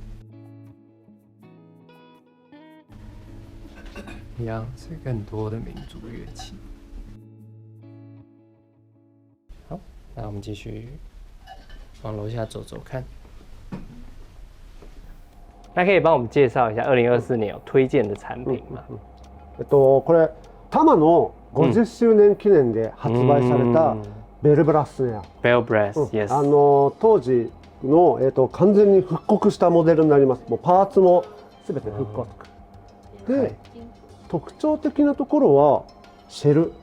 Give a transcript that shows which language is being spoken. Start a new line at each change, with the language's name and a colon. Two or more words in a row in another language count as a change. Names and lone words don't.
Chinese: 一样是更多的民族乐器。好，那我们继续往楼下走走看。那可以帮我们介绍一下2024年有推荐的产品吗？
Japanese: これタマの50周年記念で発売されたベルブラススネア。
English: Bell Brass、yes。
Japanese: 当時の完全に復刻したモデルになります。もうパーツもすべて復刻。で、特徴的なところはシェル。